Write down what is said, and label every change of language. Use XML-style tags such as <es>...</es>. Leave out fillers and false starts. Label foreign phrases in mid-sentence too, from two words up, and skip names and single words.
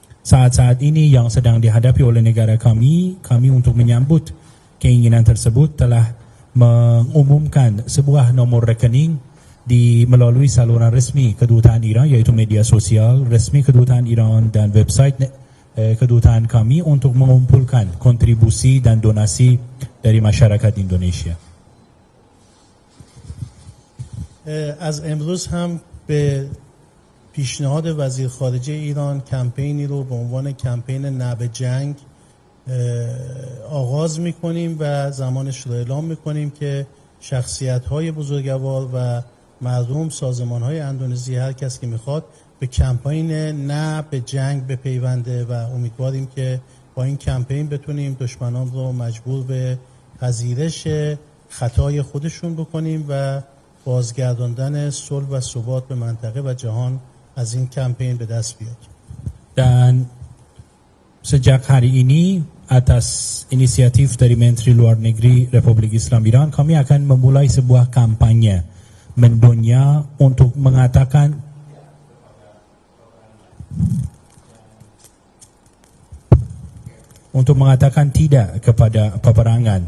<id>saat-saat ini yang sedang dihadapi oleh negara kami untuk menyambut keinginan tersebut telah mengumumkan sebuah nomor rekening melalui saluran resmi Kedutaan Iran, yaitu media sosial resmi Kedutaan Iran dan website kedutaan kami untuk mengumpulkan kontribusi dan donasi dari masyarakat Indonesia.</id> <fa>از امروز هم به پیشنهاد وزیر خارجه ایران کمپینی رو به عنوان کمپین نه به جنگ آغاز میکنیم و زمانش رو اعلام میکنیم که شخصیت‌های بزرگوار و مردم، سازمان‌های اندونزی، هر کس که میخواد به کمپین نه به جنگ بپیونده و امیدواریم که با این کمپین بتونیم دشمنان رو مجبور به پذیرش خطای خودشون بکنیم و بازگرداندن صلح و ثبات به منطقه و جهان از این کمپین به دست بیاد.</fa> <id>Dan sejak hari ini atas inisiatif dari Menteri Luar Negeri Republik Islam Iran, kami akan memulai sebuah kampanye mendunia untuk mengatakan tidak kepada peperangan.</id>